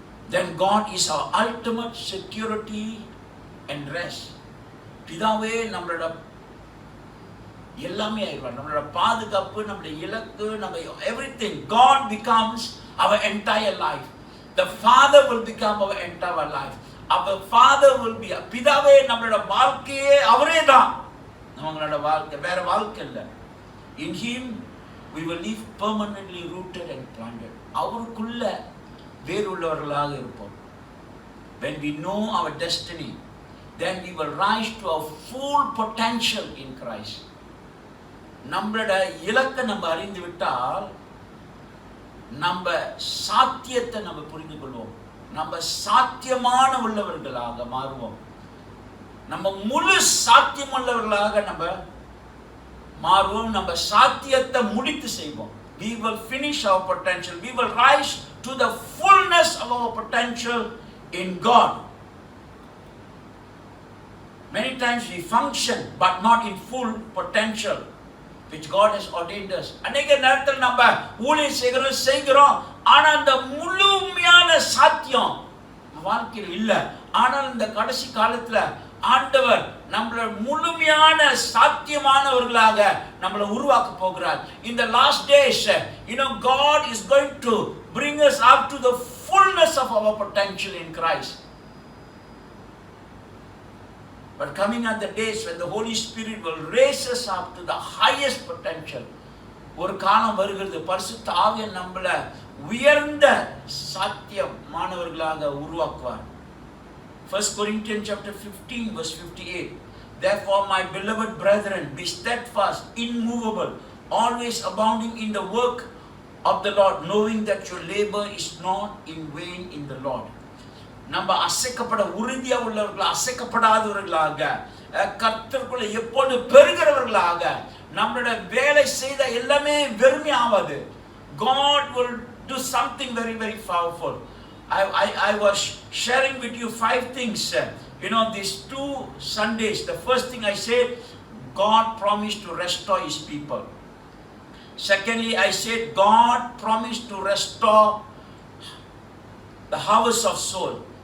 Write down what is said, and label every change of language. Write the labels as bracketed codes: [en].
[en] Then God is our ultimate security and rest. [ta] பிதாவே நம்மளோட எல்லாமே ஆயிடுவார். நம்மளோட பாதுகாப்பு, நம்மளுடைய இலக்கு, நம்ம everything. [en] God becomes our entire life. The Father will become our entire life. Our Father will be, [ta] பிதாவே நம்மளோட வாழ்க்கையே அவரே தான். நம்மளோட வாழ்க்கை வேற வாழ்க்கை இல்லை. [en] In Him we will live permanently rooted and planted. [ta] அவருக்குள்ள வேறுள்ளவர்களாக இருப்போம். [en] When we know our destiny, then we will rise to our full potential in Christ. [ta] நம்மளோட இலக்கை நம்ம அறிந்து விட்டால் நம்ம சாத்தியத்தை நம்ம புரிந்து கொள்வோம். நம்ம சாத்தியமான உள்ளவர்களாக மாறுவோம். நம்ம முழு சாத்தியமுள்ளவர்களாக நம்ம மாறுவோம். நம்ம சாத்தியத்தை முடித்து செய்வோம். [en] We will finish our potential. We will rise to the fullness of our potential in God. Many times we function but not in full potential which God has ordained us. [ta] அநேக நேரத்தில் நம்ம ஊழியம் செய்கிறோம், ஆனால் அந்த முழுமையான சாத்தியம் வாழ்க்கையில் இல்லை. ஆனால் இந்த கடைசி காலத்தில் ஆண்டவர் நம்மள முழுமையான சாத்தியமானவர்களாக நம்மளை உருவாக்க போகிறார். [en] In the last days, God is going to bring us up to the fullness of our potential in Christ. But coming are the days when the Holy Spirit will raise us up to the highest potential. [ta] ஒரு காலம் வருகிறது, பரிசுத்த ஆவியானவர் நம்மள உயர்ந்த சாத்தியமானவர்களாக உருவாக்குவார். [en] 1 Corinthians chapter 15 verse 58. Therefore, my beloved brethren, be steadfast, immovable, always abounding in the work of the Lord, knowing that your labor is not in vain in the Lord. [ta] நம்ம அசைக்கப்பட உறுதியா உள்ளவர்களாக, அசைக்கப்படாதவர்களாக, கர்த்தருக்குள்ள எப்போது பெருகிறவர்களாக, நம்மளோட வேலை செய்த எல்லாமே வெறுமை ஆகாது. [en] God will do something very very powerful. I was sharing with you 5 things. These 2 Sundays, the first thing I said, God promised to restore His people. Secondly, I said God promised to restore the harvest of soul.